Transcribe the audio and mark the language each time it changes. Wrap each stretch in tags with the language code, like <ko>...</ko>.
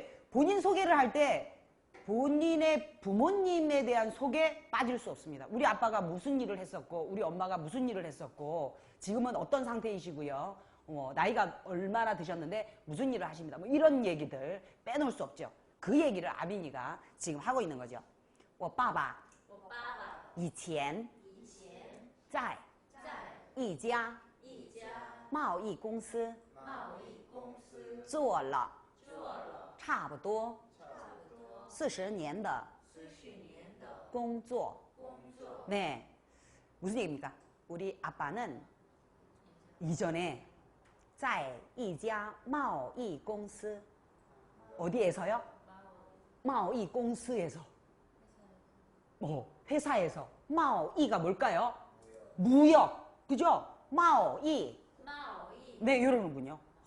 <ko>본인 소개를 할 때 본인의 부모님에 대한 소개 빠질 수 없습니다. 우리 아빠가 무슨 일을 했었고 우리 엄마가 무슨 일을 했었고 지금은 어떤 상태이시고요. 나이가 얼마나 드셨는데 무슨 일을 하십니다. 뭐 이런 얘기들 빼놓을 수 없죠. 그 얘기를 아민이가 지금 하고 있는 거죠.</ko> <zh>我爸爸以前在一家贸易公司做了差不多40年的工作.</zh> <ko>네, 무슨 얘기입니까? 우리 아빠는 이전에</ko> <zh>在一家贸易公司</zh> <ko>어디에서요? 贸易公司에서. 회사에서. 贸易가 뭘까요? 무역. 그죠? 贸易.네, 이러는군요.</ko>